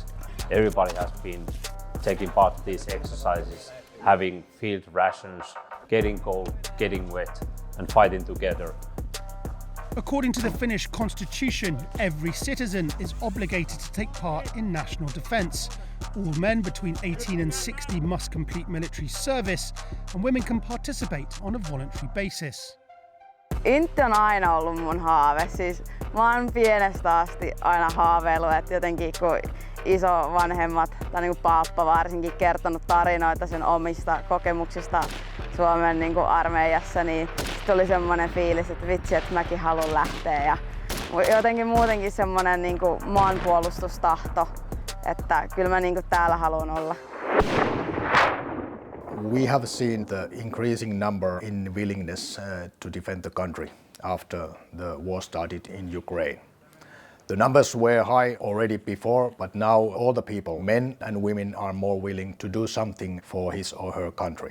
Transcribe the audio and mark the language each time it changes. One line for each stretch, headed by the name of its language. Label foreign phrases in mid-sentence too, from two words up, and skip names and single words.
English: Everybody has been taking part in these exercises, having field rations, getting cold, getting wet, and fighting together. According to the Finnish constitution, every citizen is obligated to take part in national defence. All men between 18 and 60 must complete military service, and women can participate on a voluntary basis.
Finnish: Intti on aina ollut mun haave. Siis mä oon pienestä asti aina haaveillut, että jotenkin kun isovanhemmat tai niin kuin paappa varsinkin kertonut tarinoita sen omista kokemuksista Suomen niin kuin armeijassa, niin tuli semmoinen fiilis, että vitsi, että mäkin haluan lähteä. Ja jotenkin muutenkin semmoinen niin kuin maanpuolustustahto, että kyllä mä niin kuin täällä haluan olla.
English: We have seen the increasing number in willingness to defend the country after the war started in Ukraine. The numbers were high already before, but now all the people, men and women, are more willing to do something for his or her country.